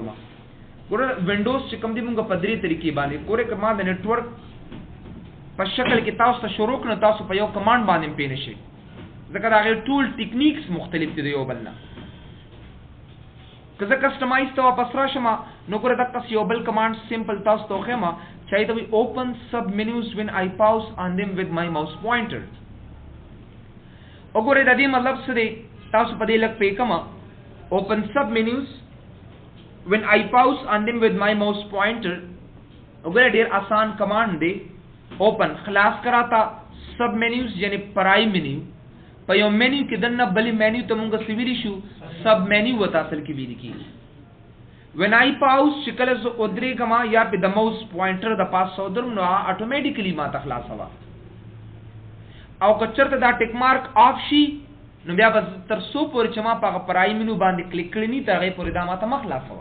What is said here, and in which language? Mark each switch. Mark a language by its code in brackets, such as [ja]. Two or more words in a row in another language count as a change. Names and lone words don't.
[ps] ګوره وینډوز چې کوم دی مونږ په 3 طریقې باندې ګوره که ما د نیټورک په شکل کې تاسو ته شروع کړو تاسو په یو کمانډ باندې هم پوه نه شئ ځکه د هغې ټول ټیکنیکس مختلف دي د یو بل نه. که زه کسټمایز ته واپس راشم نو ګوره دقسې یو بل کمانډ سمپل تاسو ته وښیم چې هغې ته وایي [en] open submenus when I pause on them with my mouse pointer. [ps] وګورئ د دې مطلب څه دی تاسو په دې لږ پوه کړم. [en] open submenus when I pause on them with my mouse pointer [ps] وګورئ ډېر آسان کمانډ دی. اوپن خلاص کراتا سب منیوز یعنی پرائی منیو په یو منیو کې دننه بلې منیو ته مونږ څه ویلی شو سب منیو ورته اصل کې ویل کېږي. [en] when I pause [ps] چې کله زه ودرېږم یا پې د موس پوینټر د پاسه ودرم نو هغه اټومیټیکلي ما ته خلاصوه او که چېرته دا [en] tick mark off [ps] شي نو بیا به تر څو پورې چې ما په هغه پرائی منیو باندې کلیک کړی ني تر هغې پورې دا ما ته مه خلاصوه.